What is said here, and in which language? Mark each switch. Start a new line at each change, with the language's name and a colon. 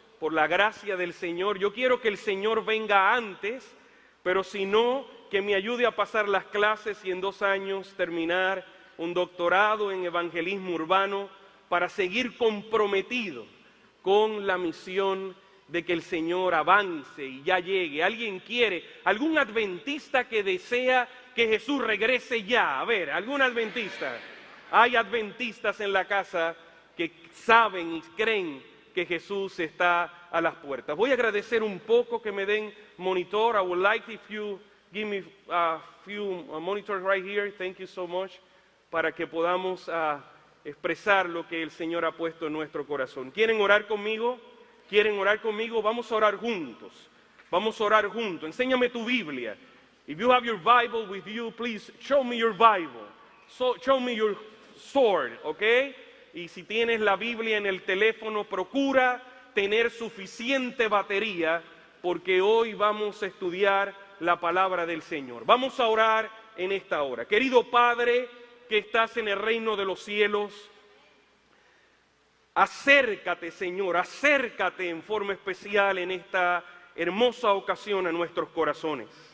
Spanish: Por la gracia del Señor, yo quiero que el Señor venga antes, pero si no, que me ayude a pasar las clases y en 2 años terminar un doctorado en evangelismo urbano para seguir comprometido con la misión de que el Señor avance y ya llegue. ¿Alguien quiere? ¿Algún adventista que desea que Jesús regrese ya? A ver, ¿algún adventista? Hay adventistas en la casa que saben y creen que Jesús está a las puertas. Voy a agradecer un poco que me den monitor.
English: I would like if you give me a few monitors right here. Thank you so much.
Spanish: Para que podamos expresar lo que el Señor ha puesto en nuestro corazón. ¿Quieren orar conmigo? ¿Quieren orar conmigo? Vamos a orar juntos. Vamos a orar juntos. Enséñame tu Biblia.
English: If you have your Bible with you, please show me your Bible. Show me your sword, okay?
Spanish: Y si tienes la Biblia en el teléfono, procura tener suficiente batería, porque hoy vamos a estudiar la palabra del Señor. Vamos a orar en esta hora. Querido Padre, que estás en el reino de los cielos, acércate, Señor, acércate en forma especial en esta hermosa ocasión a nuestros corazones.